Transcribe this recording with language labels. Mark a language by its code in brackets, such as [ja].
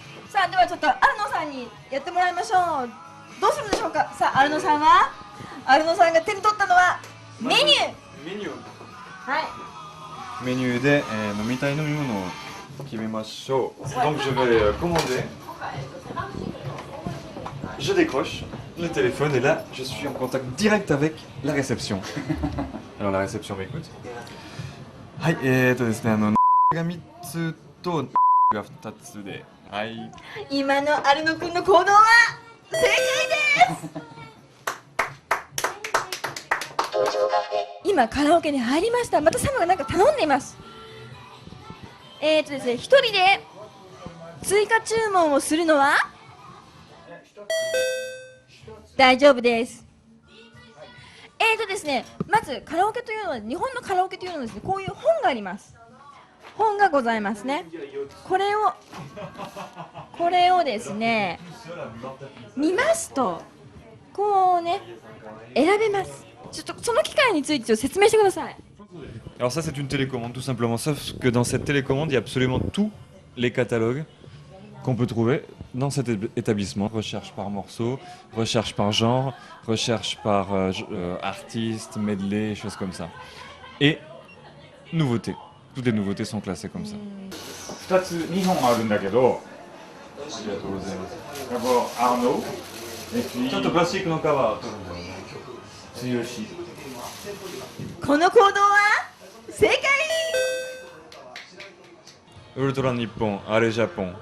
[ja] さあ、ではちょっとアルノさんにやってもらいましょう。どうするでしょうか。さあ、アルノさんが手に取ったのはメニュー。はい。メニューで、飲みたい飲み物を決めましょう。 [fr] Donc je vais commander. Je décroche le téléphone et là je suis en contact direct avec la réception. Alors la réception m'écoute. [ja] はい、ですね、が3つとが2つで、はい。今のアルノ君の行動は正解です。今カラオケに入りました。またサムがなんか頼んでいます。ですね、一人で追加注文をするのは大丈夫です。ですね、まずカラオケというのは、日本のカラオケというのはですね、こういう本があります。本がございますね。これをですね、見ますとこうね、選べます。ちょっとその機械について説明してください。 [fr] Alors ça c'est une télécommande tout simplement, sauf que dans cette télécommande il y a absolument tous les catalogues qu'on peut trouver dans cet établissement. Recherche par morceau, recherche par genre, recherche par artiste, medley, choses comme ça. Et nouveautés. Toutes les nouveautés sont classées comme ça. [ja] 2本あるんだけど、ありがとうございます。アーノー、ちょっとプラスチックのカバー取るんだよね。強し。この行動は正解ウルトラ日本あれジャポン、